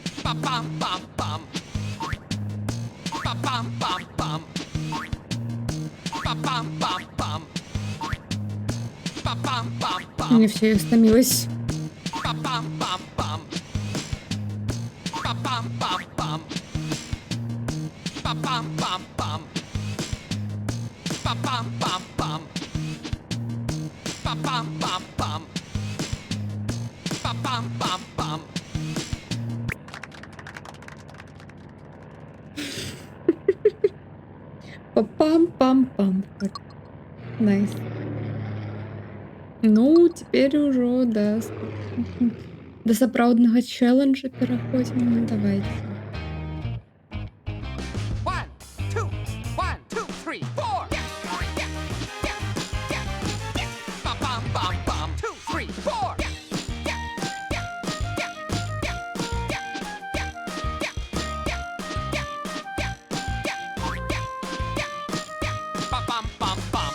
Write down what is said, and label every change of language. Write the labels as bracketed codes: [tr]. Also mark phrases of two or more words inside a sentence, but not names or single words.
[ru] Ba bum bum bum. Ba bum bum bum. Ba bum bum bum. Ba bum bum bum. Мне все, я стомилась. Ba bum bum bum. Ba bum bum bum. Ba bum bum bum. Ba bum bum bum. Ba bum bum bum. Ba bum bum bum. Пам-пам-пам. Найс. Ну, теперь уже до сапраўднага челленджа пераходзім. Ну, давайте. 1, 2, 1, 2, 3, 4. Ba bum bum bum. 2, 3, 4. Ba bum bum bum.